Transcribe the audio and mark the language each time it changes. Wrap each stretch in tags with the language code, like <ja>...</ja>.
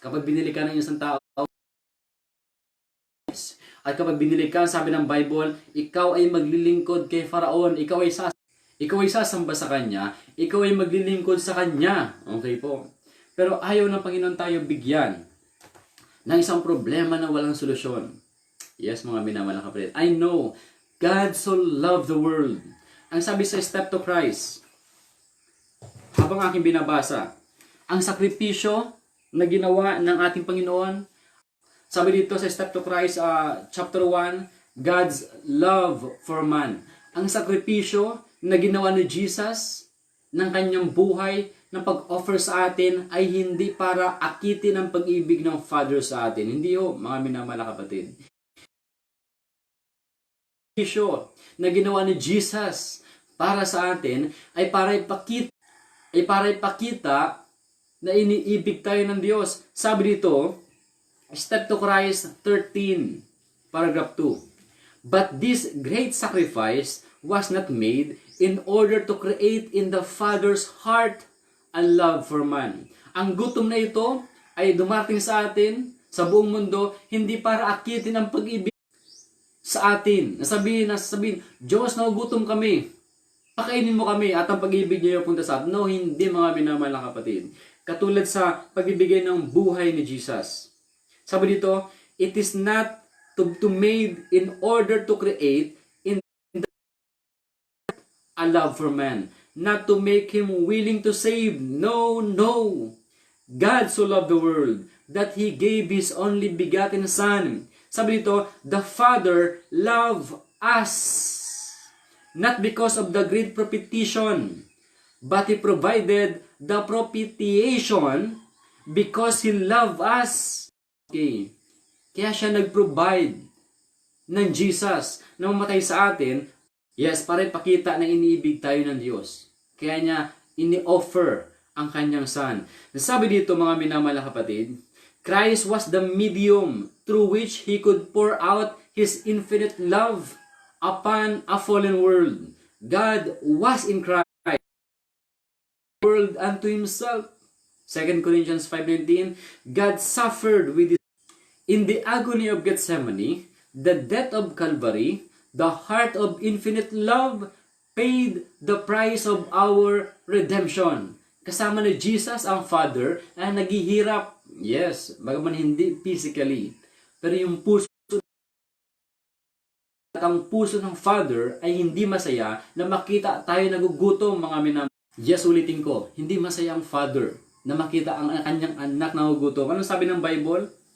<tl>Kapag binili ka ng isang tao, at kapag binili ka, sabi ng Bible, ikaw ay maglilingkod kay Faraon, ikaw ay sasamba sa kanya, ikaw ay maglilingkod sa kanya. Okay po. Pero ayaw ng Panginoon tayo bigyan ng isang problema na walang solusyon. Yes, mga minamahal na kapatid.</tl> <en>I know God so loved the world.</en> <tl>Ang sabi sa Step to Christ, habang aking binabasa, ang sakripisyo na ginawa ng ating Panginoon, sabi dito sa Step to Christ, chapter 1, God's love for man. Ang sakripisyo na ginawa ni Jesus ng kanyang buhay na pag-offer sa atin ay hindi para akitin ang pag-ibig ng Father sa atin. Hindi ho, mga minamahal na kapatid. Na ginawa ni Jesus para sa atin ay para ipakita na iniibig tayo ng Diyos. Sabi dito, Step to Christ 13, paragraph 2.</tl> <en>But this great sacrifice was not made in order to create in the Father's heart a love for man.</en> <tl>Ang gutom na ito ay dumating sa atin, sa buong mundo, hindi para akitin ang pag-ibig sa atin. Nasabihin, Diyos, nagugutom kami. Pakainin mo kami at ang pag-ibig niyo punta sa atin. No, hindi mga minamahal na kapatid. Katulad sa pag-ibigay ng buhay ni Jesus. Sabi dito,</tl> <en>it is not to made in order to create in a love for man. Not to make him willing to save. No, no. God so loved the world that He gave His only begotten Son.</en> <tl>Sabi dito,</tl> <en>the Father loved us. Not because of the great propitiation, but He provided the propitiation because He loved us. Okay.</en> <tl>Kaya siya nag-provide ng Jesus na mamatay sa atin, yes, para ipakita na iniibig tayo ng Diyos. Kaya niya ini-offer ang kanyang Son. Sabi dito mga minamahal na kapatid,</tl> <en>Christ was the medium through which He could pour out His infinite love upon a fallen world. God was in Christ, world unto Himself. 2 Corinthians 5:19, God suffered with His In the agony of Gethsemane, the death of Calvary, the heart of infinite love paid the price of our redemption.</en> <tl>Kasama ni Jesus ang Father na naghihirap. Yes, bagaman hindi physically. Pero yung puso at ang puso ng Father ay hindi masaya na makita tayo nagugutom, mga minamahal. Yes, ulitin ko, hindi masaya ang Father na makita ang kanyang anak nagugutom. Anong sabi ng Bible?</tl>